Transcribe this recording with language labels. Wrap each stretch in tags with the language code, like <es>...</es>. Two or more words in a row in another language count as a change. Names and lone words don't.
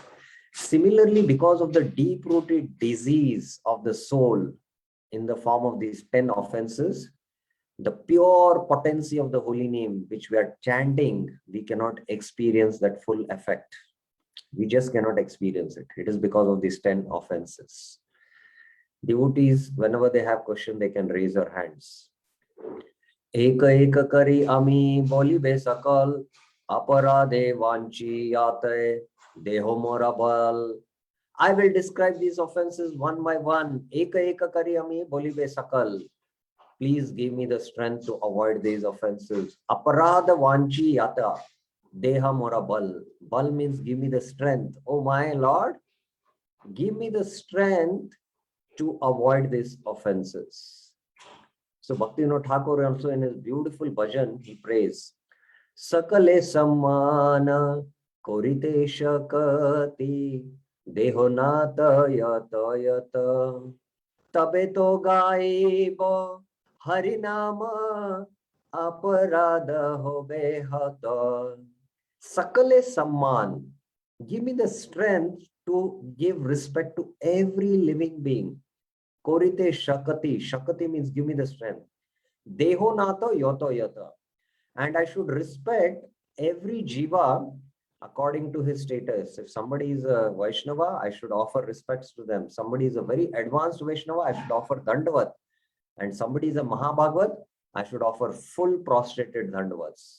<en>Similarly, because of the deep-rooted disease of the soul in the form of these 10 offenses, the pure potency of the holy name, which we are chanting, we cannot experience that full effect. We just cannot experience it. It is because of these 10 offenses. Devotees, whenever they have question, they can raise their hands.</en> <bn>একে একে করি আমি বলিব সকল অপরাধে বাঞ্ছি যাতে দেহ মোর বল.</bn> <en>I will describe these offenses one by one.</en> <bn>একে একে করি আমি বলিব সকল.</bn> <en>Please give me the strength to avoid these offenses.</en> <bn>অপরাধ বাঞ্ছি যাতে দেহ মোর বল.</bn> <en>Bal means give me the strength. Oh my Lord, give me the strength to avoid these offenses. So Bhaktivinoda Thakur also in his beautiful bhajan, he prays,</en> <bn>সকলে সম্মান করিতে শকতি দেহ নাথ যথা যথা তবে তো গাইব হরিনাম অপরাধ হবে হত. সকলে সম্মান,</bn> <en>give me the strength to give respect to every living being.</en> <bn>করিতে শকতি,</bn> <en>shakati means give me the strength.</en> <bn>দেহ নাথ যথা যথা,</bn> <en>and I should respect every jiva according to his status. If somebody is a Vaishnava, I should offer respects to them. Somebody is a very advanced Vaishnava, I should offer dandavat. And somebody is a Mahabhagavat, I should offer full prostrated dandavats.</en>